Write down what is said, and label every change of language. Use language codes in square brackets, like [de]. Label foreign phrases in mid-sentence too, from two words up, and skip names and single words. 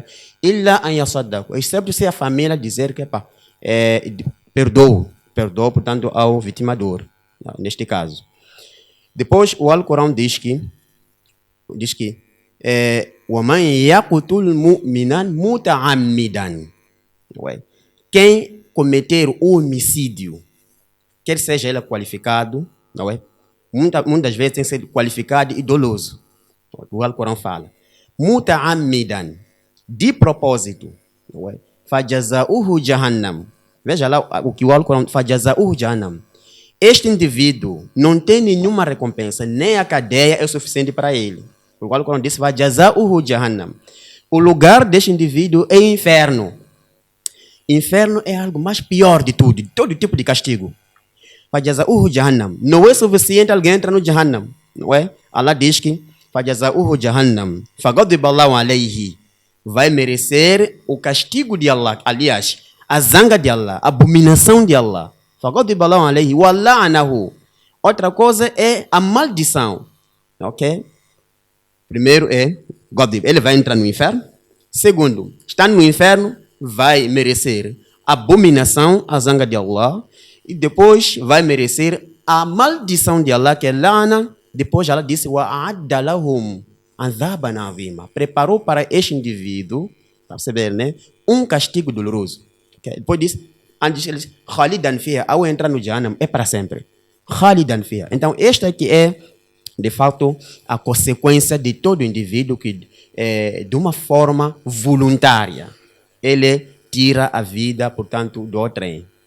[pt] E lá em Asadaku, excepto se a família dizer que perdoa, portanto, ao vitimador, neste caso. Depois, o Alcorão diz que [ar] وَمَنْ يَقْتُلْ مُؤْمِنًا مُتَعَمِّدًا, [pt] quem cometer o homicídio, quer seja ele qualificado, não é? Muitas vezes tem que ser qualificado e doloso. O Alcorão fala. Muta'ammidan, de propósito, não é? [ar] فجزاؤه جهنم. [pt] Veja lá o que o Alcorão [ar] فجزاؤه جهنم. [pt] Este indivíduo não tem nenhuma recompensa, nem a cadeia é suficiente para ele. O Alcorão diz [ar] فجزاؤه جهنم. [pt] O lugar deste indivíduo é inferno. Inferno é algo mais pior de tudo, de todo tipo de castigo. [ar] فجزاؤه جهنم. [pt] Não é suficiente alguém entrar no jahannam, não é? Allah diz que [ar] فجزاؤه جهنم. فغضب الله عليه. [pt] Vai merecer o castigo de Allah. Aliás, a zanga de Allah, a abominação de Allah. [ar] فغضب الله عليه ولعنه. [pt] Outra coisa é a maldição. Ok? Primeiro é Godib. Ele vai entrar no inferno. Segundo, está no inferno, vai merecer abominação, a zanga de Allah, e depois vai merecer a maldição de Allah, que é lana. Depois ela disse, [ar] وأعد لهم عذابا عظيما. [pt] Preparou para este indivíduo, para perceber, né, um castigo doloroso. Okay? Depois disse, antes ele disse, [ar] خالدا فيها, [pt] ao entrar no Jahannam, é para sempre. [ar] خالدا فيها. [pt] Então, esta aqui é, de fato, a consequência de todo indivíduo que, de uma forma voluntária, ele tira a vida, portanto, do outrem.